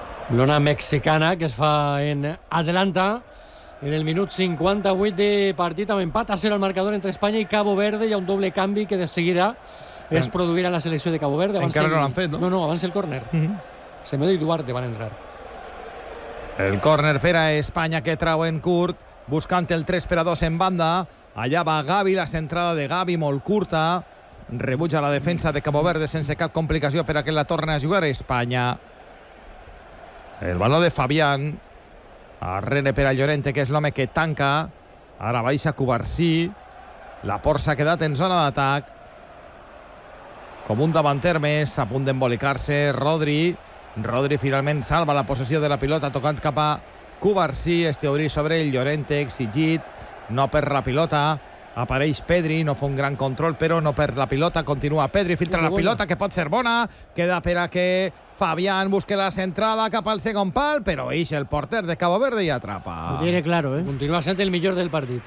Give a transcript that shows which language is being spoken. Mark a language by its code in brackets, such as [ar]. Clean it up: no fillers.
[ca] Lona mexicana que es fa en Atlanta. En el minut 58 de partit, amb empat a 0 al marcador entre Espanya i Cabo Verde. Hi ha un doble canvi que de seguida es produirà la selecció de Cabo Verde. Abans encara no l'han fet, no? No, abans el córner. Semedo i Duarte van entrar. El córner per a Espanya, que trau en curt, buscant el 3 per a 2 en banda. Allà va Gavi, la centrada de Gavi, molt curta. Rebutja la defensa de Cabo Verde sense cap complicació per a que la torni a jugar a Espanya. El baló de Fabián. Arrere per a Llorente, que és l'home que tanca. Ara baixa Cubarsí. Laporte s'ha quedat en zona d'atac. Com un davanter més, a punt d'embolicar-se Rodri. Rodri finalment salva la possessió de la pilota, tocant cap a Cubarsí. Este obrí sobre el Llorente, exigit. No perd la pilota. Apareix Pedri, no fa un gran control, però no perd la pilota. Continua Pedri, filtra la pilota, que pot ser bona. Queda per a que Fabián busque la centrada cap al segon pal, però eix el porter de Cabo Verde i atrapa. [es] Lo tiene claro, eh? [ca] Continua sent el millor del partit.